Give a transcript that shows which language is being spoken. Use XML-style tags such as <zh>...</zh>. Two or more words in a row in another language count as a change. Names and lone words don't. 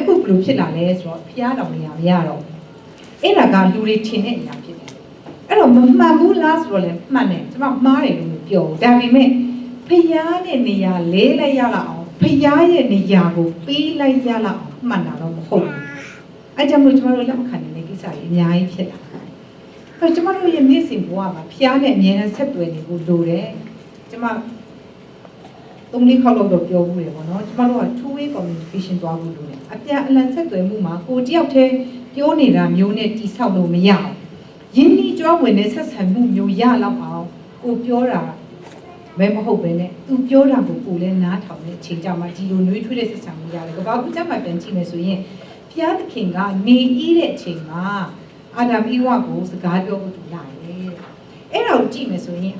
<my>အခုဘယ်လိုဖြစ်လာလဲဆိုတော့ဖျားတော်နေရမရတော့အဲ့ဒါကလူတွေထင်တဲ့အရာဖြစ်တယ်အဲ့တော့မမှန်ဘူးလားဆိုတော့လည်းမှန်တယ်ကျမမှားတယ်လို့မပြောဘူးဒါပေမဲ့ဖျားတဲ့နေရာလဲလိုက်ရလောက်အောင်ဖျားရဲ့နေရာကိုပေးလိုက်ရလောက်အောင်မှန်တာတော့မဟုတ်ဘူးအဲ့ကြောင့်မို့ကျမတို့လက်မခံနေတဲ့ကိစ္စကြီးအများကြီးဖြစ်လာတယ်အဲ့ကျမတို့ရဲ့နေ့စဉ်ဘဝမှာဖျားနဲ့အမြဲတမ်းဆက်သွယ်နေဖို့လိုတယ်ကျမ 3-4 ခေါက်လောက်တော့ပြောမှုတယ်ပေါ့နော်ကျမတို့က</my> <en>two way communication</en> <my>သွားဖို့လိုတယ်အပြန်အလှန်ဆက်သွယ်မှုမှာကိုတယောက်တည်းပြောနေတာမျိုးနဲ့တိဆောက်လို့မရအောင်ရင်းနှီးကြွဝင်တဲ့ဆက်ဆံမှုမျိုးရလောက်အောင်ကိုပြောတာဘယ်မဟုတ်ပဲနဲ့သူပြောတာကိုကို လည်းနားထောင်တဲ့အချိန်ကြမှာဒီလိုနှွေးထွေးတဲ့ဆက်ဆံမှုရတယ်ကဘာကူကြမှာပြန်ကြည့်မယ်ဆိုရင်ဖျားသခင်ကနေဤတဲ့အချိန်မှာအာဒမ်ဤဝကိုစကားပြောဖို့သူလာတယ်အဲ့ဒါကိုကြည့်မယ်ဆိုရင်</my>